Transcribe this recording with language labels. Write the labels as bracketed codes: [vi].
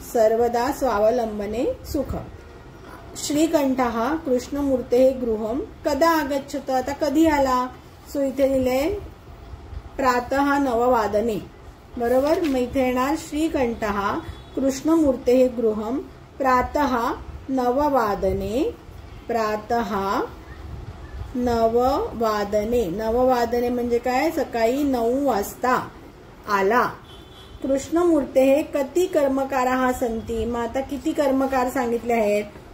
[sa] सर्वदा स्वावलंबने सुखम. श्रीकंठः कृष्णमूर्तेः गृहं कदा आगच्छत. [mr] आता कधी आला? सो इथे लिहिलंय [sa] प्रातः 9 वादने, [mr] बरोबर. मग इथे येणार [sa] श्रीकंठः कृष्णमूर्तेः गृहं प्रातः 9 वादने. प्रातः 9 वादने. 9 वादने [mr] म्हणजे काय? सकाळी 9 वाजता आला. [sa] कृष्णमूर्तेः कति कर्मकाराः सन्ति. [mr] मग आता किती कर्मकार सांगितले आहेत?